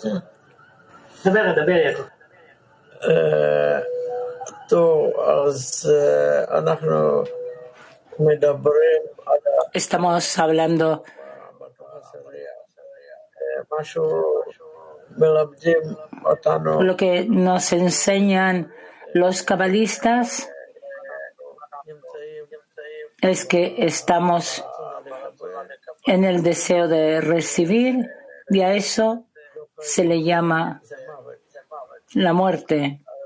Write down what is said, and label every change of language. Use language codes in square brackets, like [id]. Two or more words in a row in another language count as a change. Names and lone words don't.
[he] דבר, יעקב. טוב, אז אנחנו מדברים על [es] Estamos hablando [he] משהו מלמדים אותנו. [es] lo que nos enseñan los cabalistas es que estamos en el deseo de recibir, y a eso se le llama la muerte.